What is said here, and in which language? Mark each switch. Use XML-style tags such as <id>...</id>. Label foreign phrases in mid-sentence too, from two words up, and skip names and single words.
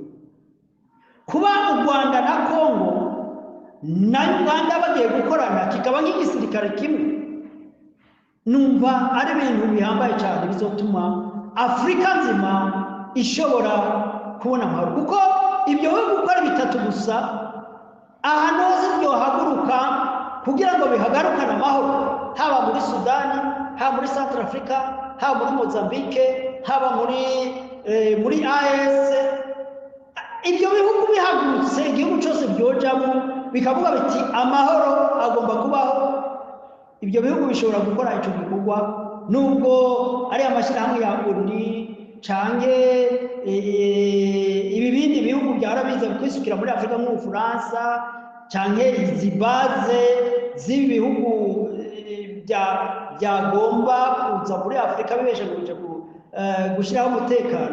<rn>Kuba u Rwanda na Kongo na Uganda bagiye gukorana kikaba nk'igisirikare kimwe, numva ari ibintu bihambaye cyane bizotuma Afurika nzima ishobora kubona amahoro, kuko ibyo bihugu uko ari bitatu gusa ahantu hose byohaguruka kugira ngo bihagarukane amahoro, haba muri Sudani, haba muri Central Africa, haba muri Mozambique, haba muri AES. Ibyo bihugu bihagurutse, igihugu cyose byojamo bikavuga biti amahoro agomba kubaho, ibyo bihugu bishobora gukora icyo gikorwa, nubwo ari amashyirahamwe ya ONU canke ibi bindi bihugu byarabiza kwisukira muri Afurika nk'Ubufaransa canke izi baze z'ibi bihugu byagomba kuza muri Afurika bibeshe gushyiraho umutekano.</rn>